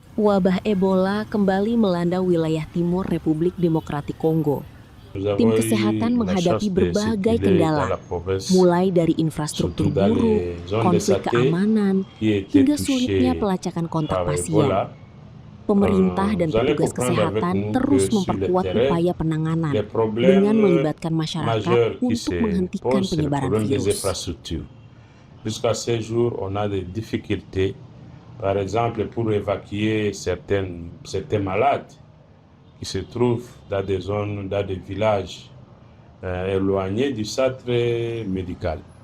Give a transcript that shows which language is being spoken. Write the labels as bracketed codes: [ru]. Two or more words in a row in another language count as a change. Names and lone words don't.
[id] Wabah Ebola kembali melanda wilayah timur Republik Demokratik Kongo. [fr] Nous [id] Tim [fr] avons [id] kesehatan [fr] eu la [id] menghadapi [fr] chance de [id] berbagai [fr] circuler dans la [id] kendala, [fr] province, [id] mulai dari infrastruktur [fr] surtout dans [id] buruk, [fr] les zones de [id] konflik [fr] Saké [id] keamanan, [fr] qui étaient [id] hingga sulitnya [fr] touchées [id] pelacakan kontak [fr] par [id] pasien. [fr] Ebola. [id] Pemerintah dan [fr] Vous allez [id] petugas [fr] comprendre avec [id] kesehatan [fr] nous [id] terus [fr] que sur le [id] memperkuat [fr] terrain, [id] upaya [fr] les [id] penanganan dengan [fr] problèmes [id] melibatkan masyarakat [fr] majeurs qui [id] untuk [fr] se [id] menghentikan [fr] posent, c'est le [id] penyebaran [fr] problème des [id] virus. [fr] infrastructures. Jusqu'à ce jour, on a des difficultés, par exemple, pour évacuer certains malades qui se trouvent dans des zones, dans des villages éloignés du centre médical.